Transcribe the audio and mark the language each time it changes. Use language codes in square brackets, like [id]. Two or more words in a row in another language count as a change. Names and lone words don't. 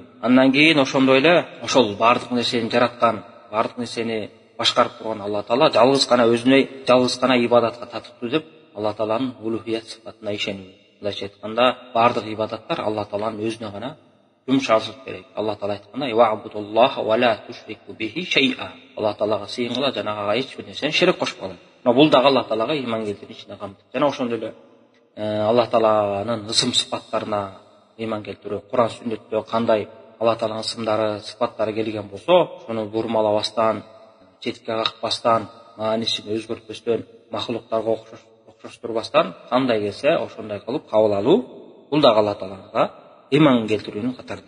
[ky] Андан кийин ошондой эле ошол бардык нерсени жараткан, бардык нерсени башкарып турган Алла Таала жалгыз гана өзүнө, жалгыз гана ибадатка татыктуу деп Алла Тааланын улухият сыфатына ишенүү. Мындайча айтканда, бардык ибадаттар Алла Тааланын өзүнө гана жумшалышып керек. Алла Таала айтканда: [ar] "واعبدوا الله ولا تشركوا به شيئا". [ky] Алла Таалага сыйынгыла, жанагага эч бир нерсени шерик кошпогула. Мына бул дагы Алла Таалага ыйман келтирүү ичине камтыйт. Жана ошондой эле Алла Тааланын ысым сыфаттарына ыйман келтирүү. Кур'ан сүннөттө кандай Алла Тааланын ысымдары, сыфаттары келген болсо, ошону бурмалабастан, четке какпастан, маанисин өзгөртпөстөн, махлуктарга окшоштурбастан, кандай келсе ошондой кылып кабыл алуу Бул да Алла Таалага иман келтирүүнүн катарында.